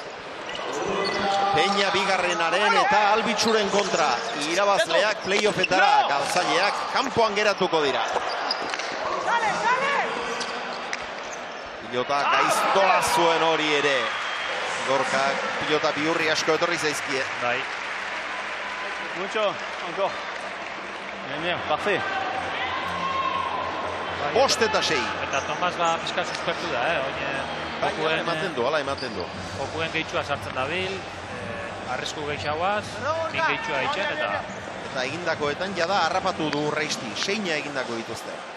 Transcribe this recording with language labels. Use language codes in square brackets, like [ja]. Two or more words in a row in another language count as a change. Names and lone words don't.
[eu] Peña bigarrenaren eta Albitzuren kontra. Irabazleak playoffetara, galtzaileak kanpoan geratuko dira. Pilota gaiztola zuen hori ere. Gorkak pilota bihurri asko etorri zaizkie. Bai. [es] Mucho, [fr] encore. Bien, parfait. [eu] Bost eta 6. Eta Tomas pizka suspertu da, Hala ematen du. Jokuen gehitxua sartzen dabil, arrisku gehiagoaz, min gehitxua itxen, eta egindakoetan jada harrapatu du Reisti, 6 egindako dituzte.